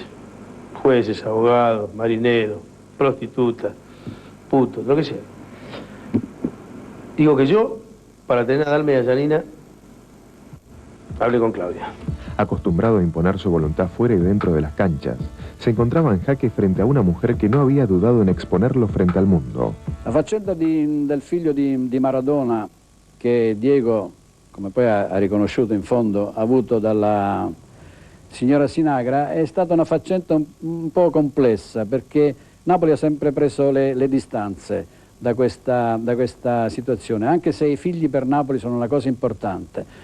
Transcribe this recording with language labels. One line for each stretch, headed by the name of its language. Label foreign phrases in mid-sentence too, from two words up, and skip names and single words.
Spanish: Jueces, abogados, marineros, prostitutas, putos, lo que sea. Digo que yo, para tener a Dalma y a Janina, hablé con Claudia. Acostumbrado a imponer su voluntad fuera y dentro de las canchas, se encontraba en jaque frente a una mujer que no había dudado en exponerlo frente al mundo.
Italian: La faccenda del figlio di Maradona, che Diego, come poi ha riconosciuto in fondo, ha avuto dalla signora Sinagra, è stata una faccenda un po' complessa, perché Napoli ha sempre preso le distanze da questa situazione, anche se i figli per Napoli sono una cosa importante.